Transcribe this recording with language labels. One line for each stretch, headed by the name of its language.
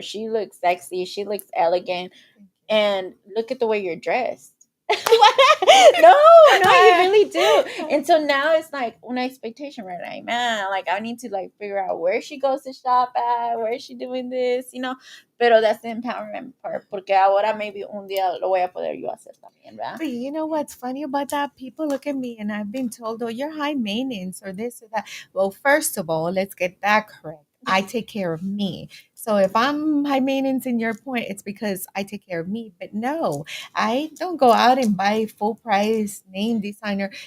English: She looks sexy. She looks elegant, and look at the way you're dressed. No, you really do. And so now it's like an expectation, right? Like, man, like I need to like figure out where she goes to shop at, where is she doing this.
Spanish: Pero
English: that's the empowerment part,
Spanish: porque ahora
English: maybe
Spanish: un día lo voy a poder yo hacer también, ¿verdad?
English: But you know what's funny about that? People look at me and I've been told, oh, you're high maintenance or this or that. Well, first of all, let's get that correct. I take care of me. So if I'm high maintenance in your point, it's because I take care of me. But no, I don't go out and buy full price name designer.